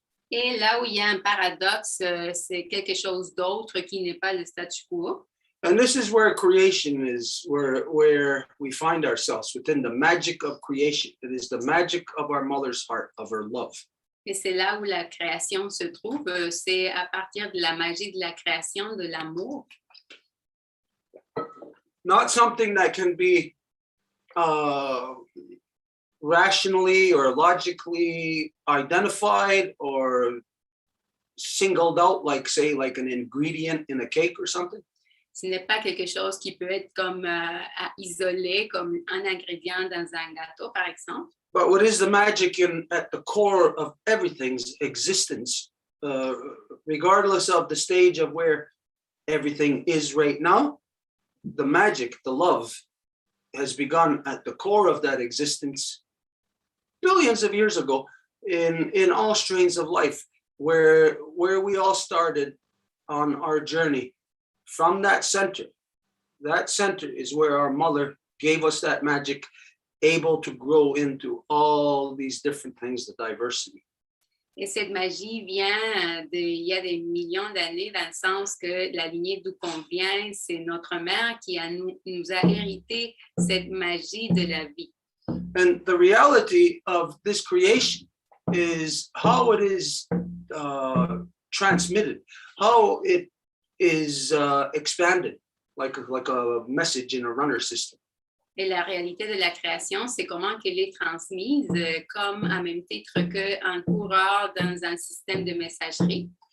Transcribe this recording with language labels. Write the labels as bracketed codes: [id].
[fr] Et là où il y a un paradoxe, c'est quelque chose d'autre qui n'est pas le statu quo. [en] And this is where creation is, where we find ourselves within the magic of creation. It is the magic of our mother's heart, of her love. [fr] Et c'est là où la création se trouve, c'est à partir de la magie de la création, de l'amour. [en] Not something that can be rationally or logically identified or singled out, like say, like an ingredient in a cake or something. [fr] Ce n'est pas quelque chose qui peut être comme isolé, comme un ingrédient dans un gâteau, par exemple. [en] But what is the magic at the core of everything's existence, regardless of the stage of where everything is right now? The magic, the love, has begun at the core of that existence billions of years ago in all strains of life, where we all started on our journey from that center. That center is where our mother gave us that magic, able to grow into all these different things, the diversity. [fr] Et cette magie vient il y a des millions d'années, dans le sens que la lignée d'où qu'on vient, c'est notre mère qui nous a hérité cette magie de la vie. [en] And the reality of this creation is how it is transmitted, how it is expanded, like a message in a runner system. [fr] Et la réalité de la création, c'est comment qu'elle est transmise comme à même titre qu'un coureur dans un système de messagerie.